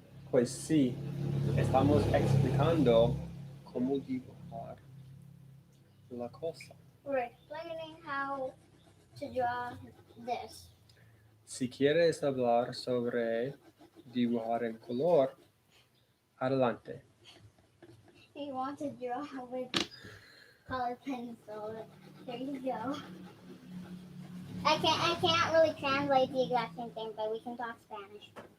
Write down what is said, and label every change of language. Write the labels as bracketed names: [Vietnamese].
[Spanish] Pues sí, estamos explicando cómo dibujar la cosa. [English] We're explaining how to draw this. [Spanish] Si quieres hablar sobre dibujar en color, adelante. [English] You want to draw with color pencil. There you go. I can't really translate the exact same thing, but we can talk Spanish.